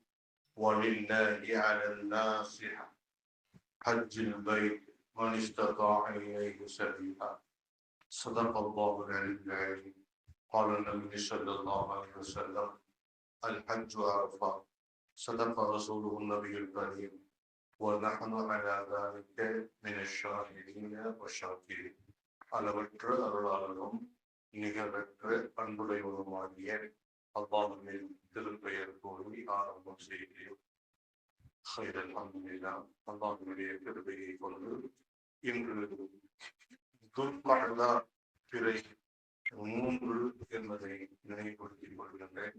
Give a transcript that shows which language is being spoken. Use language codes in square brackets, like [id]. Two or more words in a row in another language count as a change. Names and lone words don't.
[ar] ولله على الناس حج البيت من استطاع إليه سبيلا. صدق الله العلي العظيم. قال النبي صلى الله عليه وسلم: الحج عرفة. صدق رسوله النبي الكريم ونحن على ذلك من الشاهدين والشاكرين. [ta] அளவற்ற அருளாளரும் நிகரற்ற அன்புடையவருமாகிய அல்லாஹ்வின் திருப்பெயர் கூறி ஆரம்பம் செய்கிறேன். அல்ஹம்துலில்லாஹ். அல்லாஹ்வுடைய கிருபையை கொண்டு இன்று துல்கஅதா பிறை 3 என்பதை நினைவுபடுத்திக் கொள்கின்றேன்.